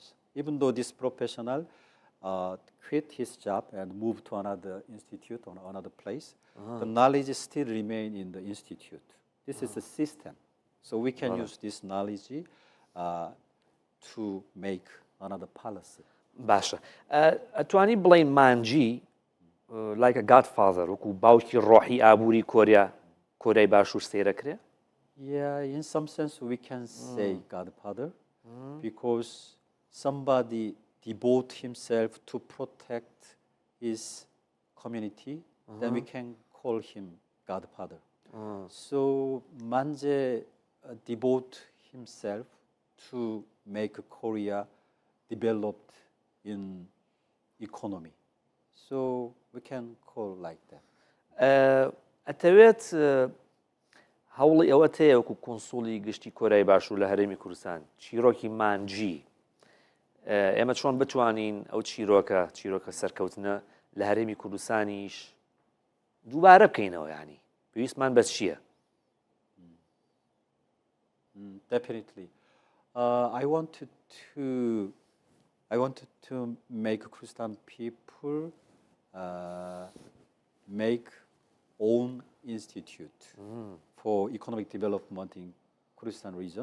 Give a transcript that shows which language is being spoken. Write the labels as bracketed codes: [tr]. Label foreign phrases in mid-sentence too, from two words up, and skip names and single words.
[en] Even though this professional quit his job and moved to another institute or another place, the knowledge still remain in the institute. This is a system. So we can use this knowledge to make another policy. [ckb] باشە ئەتوانی بڵین مانجی [en] like a godfather [ckb] وەکو باوکی ڕۆحی ئابووری کۆریای باشوور سەیرەکرێ؟ [en] Yeah, in some sense we can say godfather because somebody devote himself to protect his community, then we can call him godfather. So Manje devote himself to make Korea developed in economy. So we can call like that. [ckb] ئەتەوێت هەوڵی ئەوە هەیە وەکو کۆنسوڵی گشتی کۆریای باشوور لە هەرێمی کوردستان چیرۆکی مانجی ئێمە چۆن بتوانین ئەو چیرۆکە سەرکەوتنە لە هەرێمی کوردستانیش دووبارە بکەینەوە یعنی پێویستمان بەس چییە؟ [en] Definitely. I wanted to make Kurdistan people make own institute for economic development in Kurdistan region.